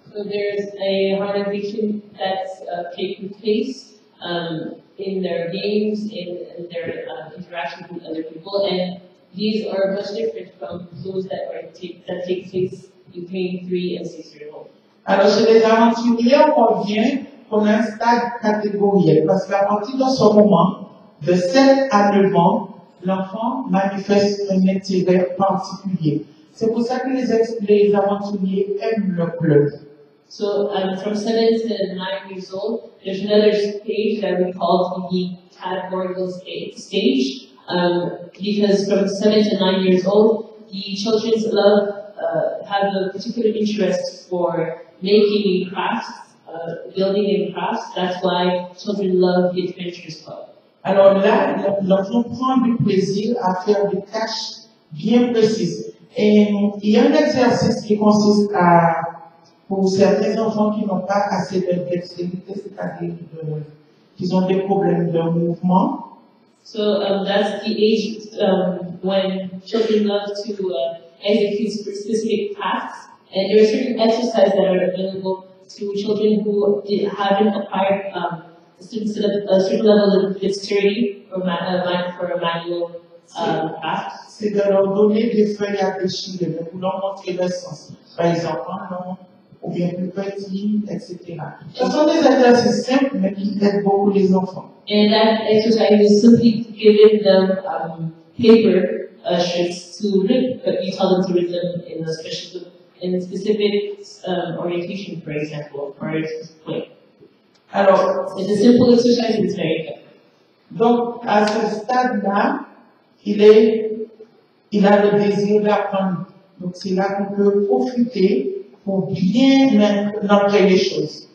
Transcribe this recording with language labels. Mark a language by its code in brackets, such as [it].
[en] So there's a harmonization that's taking place in their games, in their interactions with other people, and these are much different from those that take place between 3 and 6 years old. [fr] Alors chez les aventuriers, on revient qu'on a un stade catégoriel, parce qu'à partir de ce moment, de 7 à 9 ans, l'enfant manifeste un intérêt particulier. C'est pour ça que les aventuriers aiment le club. [en] So from 7 to 9 years old, there's another stage that we call the categorical stage, because from 7 to 9 years old, the children's have a particular interest for making crafts, building in crafts. That's why children love the Adventures Club. [fr] Alors là, l'enfant prend du plaisir à faire des tâches bien précises. Et il y a un exercice qui consiste pour certains enfants qui n'ont pas assez de dextérité, c'est-à-dire qu'ils ont des problèmes de mouvement. [en] So that's the age when children love to execute specific tasks, and there are certain exercises that are available to children who haven't acquired a certain level of dexterity for a manual task. [fr] C'est de leur donner des feuilles à déchirer, pour leur montrer le sens. Par exemple, non, ou bien plus petit, etc. Ce sont des exercices simples, mais qui aident beaucoup les enfants. [en] And that exercise is simply giving them paper strips to read, but you tell them to read them in a specific orientation, for example, or a specific way. [fr] Alors, [en] it's a simple exercise, it's very effective. [fr] Donc, à ce stade-là, il a le désir d'apprendre. Donc, c'est là qu'on peut profiter pour bien montrer les choses.